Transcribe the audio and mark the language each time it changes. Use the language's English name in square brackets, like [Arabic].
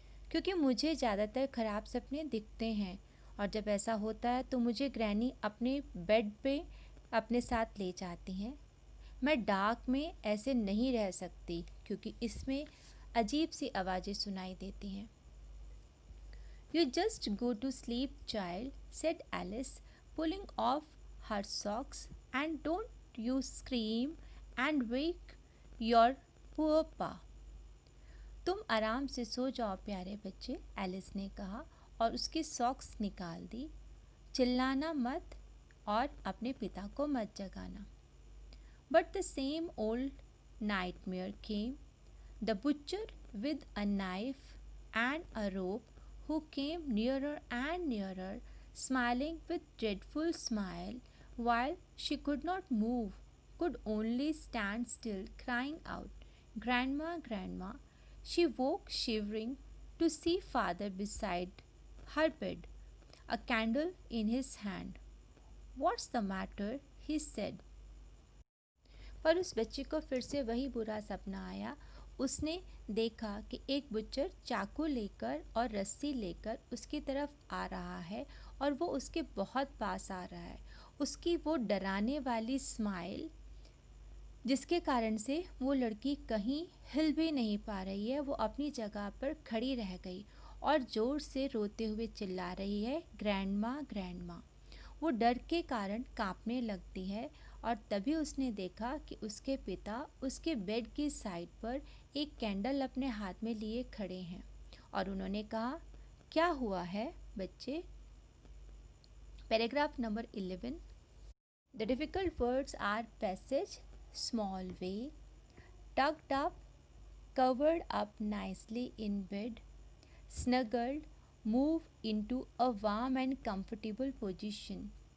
[Hindi] क्योंकि मुझे ज़्यादातर ख़राब सपने दिखते हैं और जब ऐसा होता है तो मुझे ग्रैनी अपने बेड पे अपने साथ ले जाती हैं। मैं डार्क में ऐसे नहीं रह सकती क्योंकि इसमें अजीब सी आवाज़ें सुनाई देती हैं। [English] You just go to sleep, child, said Alice, pulling off her socks, and don't you scream and wake your poor pa. [Hindi] तुम आराम से सो जाओ प्यारे बच्चे, एलिस ने कहा और उसकी सॉक्स निकाल दी। चिल्लाना मत और अपने पिता को मत जगाना। [English] But the same old nightmare came. The butcher with a knife and a rope who came nearer and nearer, smiling with dreadful smile, while she could not move, could only stand still, crying out, "Grandma, Grandma!" She woke shivering to see father beside her bed, a candle in his hand. "What's the matter?" he said. [Hindi] पर उस बच्चे को फिर से वही बुरा सपना आया। उसने देखा कि एक बुच्चर चाकू लेकर और रस्सी लेकर उसकी तरफ आ रहा है और वो उसके बहुत पास आ रहा है। उसकी वो डराने वाली स्माइल जिसके कारण से वो लड़की कहीं हिल भी नहीं पा रही है, वो अपनी जगह पर खड़ी रह गई और ज़ोर से रोते हुए चिल्ला रही है, ग्रैंडमा, ग्रैंडमा। वो डर के कारण कांपने लगती है और तभी उसने देखा कि उसके पिता उसके बेड की साइड पर एक कैंडल अपने हाथ में लिए खड़े हैं और उन्होंने कहा, क्या हुआ है बच्चे? [English] Paragraph number 11। The difficult words are passage, small way, tucked up, covered up nicely in bed, snuggled, move into a warm and comfortable position.